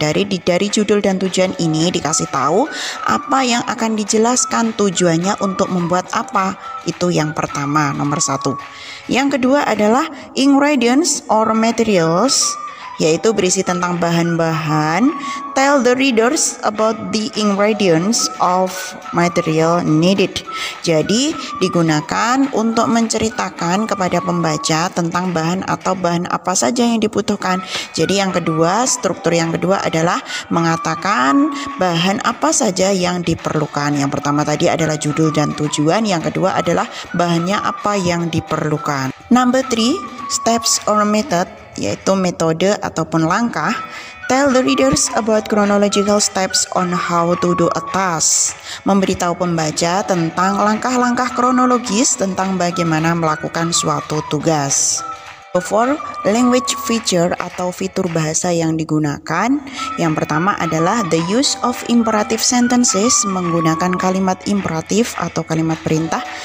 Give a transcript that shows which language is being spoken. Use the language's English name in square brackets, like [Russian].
[Indonesian] Dari judul dan tujuan ini dikasih tahu apa yang akan dijelaskan, tujuannya untuk membuat apa. Itu yang pertama, nomor satu. Yang kedua adalah [English] ingredients or materials, [Indonesian] yaitu berisi tentang bahan-bahan. [English] Tell the readers about the ingredients of material needed. [Indonesian] Jadi digunakan untuk menceritakan kepada pembaca tentang bahan atau bahan apa saja yang dibutuhkan. Jadi yang kedua, struktur yang kedua adalah mengatakan bahan apa saja yang diperlukan. Yang pertama tadi adalah judul dan tujuan, yang kedua adalah bahannya apa yang diperlukan. [English] Number 3, steps or method, [Indonesian] yaitu metode ataupun langkah. [English] Tell the readers about chronological steps on how to do a task. [Indonesian] Memberitahu pembaca tentang langkah-langkah kronologis tentang bagaimana melakukan suatu tugas. [English] For language feature [Indonesian] atau fitur bahasa yang digunakan, yang pertama adalah [English] the use of imperative sentences, [Indonesian] menggunakan kalimat imperatif atau kalimat perintah.